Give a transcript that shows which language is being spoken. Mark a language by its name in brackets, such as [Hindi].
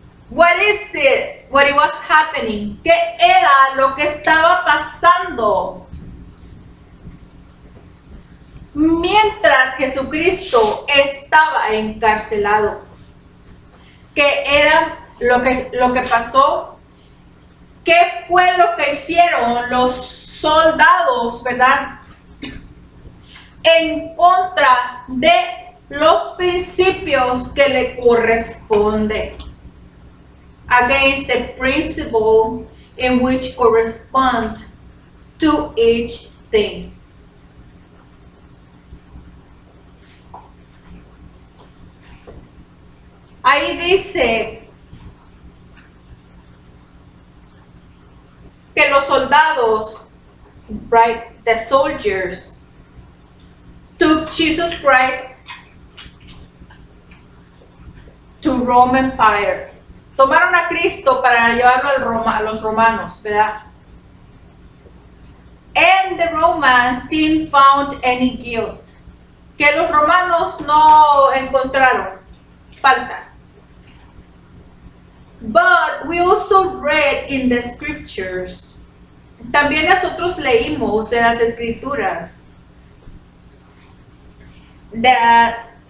[English] what it was happening, [Spanish] qué era lo que estaba pasando mientras Jesucristo estaba encarcelado, qué era lo que pasó, qué fue lo que hicieron los soldados, ¿verdad? En contra de los principios que le corresponden. [English] Against the principle in which correspond to each thing. [Spanish] Ahí dice que los soldados, [English] right, the soldiers, took Jesus Christ to Rome Empire. [Spanish] Tomaron a Cristo para llevarlo a los romanos, ¿verdad? [English] And the Romans didn't found any guilt. [Spanish] Que los romanos no encontraron falta. [English] But we also read in the scriptures, [Spanish] también nosotros leímos en las escrituras, [English] that